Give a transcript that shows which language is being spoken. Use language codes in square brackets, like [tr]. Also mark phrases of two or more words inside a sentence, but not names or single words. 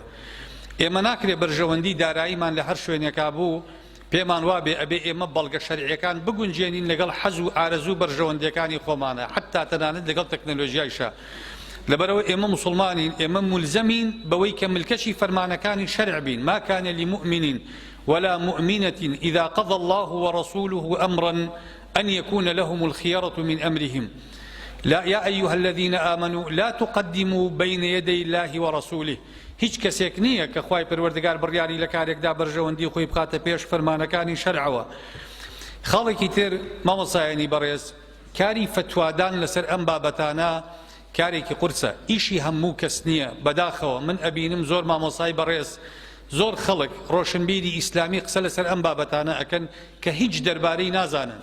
[ckb] ئێمە ناکرێ بەرژەوەندی داراییمان لە هەر شوێنێکا بوو پێمان وابێ ئەبێ ئێمە بەڵگە شەرعیەکان بگونجێنین لەگەڵ حەز و ئارەزوو بەرژەوەندیەکانی خۆمانە حتا تەنانەت لەگەڵ تەکنۆلۆژیایشە. لەبەرەوە ئێمە موسڵمانین ئێمە مولزەمین بەوەی کە ملکەشی فەرمانەکانی شەرع بین. [ar] ما كان لمؤمن ولا مؤمنة إذا قضى الله ورسوله أمرا أن يكون لهم الخيرة من أمرهم لا يا أيها الذين آمنوا لا تقدموا بين يدي الله ورسوله. [ckb] هیچ کەسێک نییە کە خوای پەروەردگار بڕیاری لە کارێکدا بەرژەوەندی خۆی بخاتە پێش فەرمانەکانی شەرعەوە. خاڵێکی تر مامۆستایانی بەڕێز کاری فتوادان لەسەر ئەم بابەتانە کارێکی قورسە ئیشی هەموو کەس نییە. بەداخەوە من ئەبینم زۆر مامۆسای بەڕێز زۆر خەڵک ڕۆشنبیری ئیسلامی قسە لەسەر ئەم بابەتانە ئەکەن کە هیچ دەربارەی نازانن.